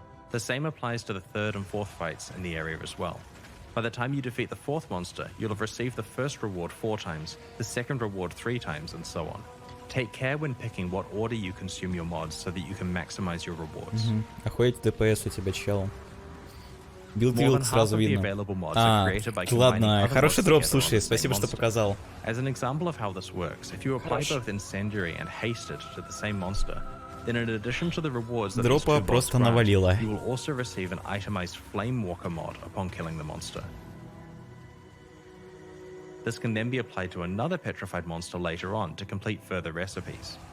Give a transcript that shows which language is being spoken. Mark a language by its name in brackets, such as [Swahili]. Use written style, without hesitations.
[English] The same applies to the third and fourth fights in the area as well. By the time you defeat the fourth monster, you'll have received the first reward 4 times, the second reward 3 times, and so on. Take care when picking what order you consume your mods so that you can maximize your rewards. [Russian] Охуеть, ДПС у тебя, чел. Билд сразу видно. Ладно, хороший дроп, слушай, спасибо, что показал. [English] As an example of how this works, if you apply both incendiary and hasted to the same monster, then in addition to the rewards that [Russian] дропа просто навалило. [English] You will also receive an itemized Flame Walker mod upon killing the monster. This can then be applied to another petrified monster later on to complete further recipes.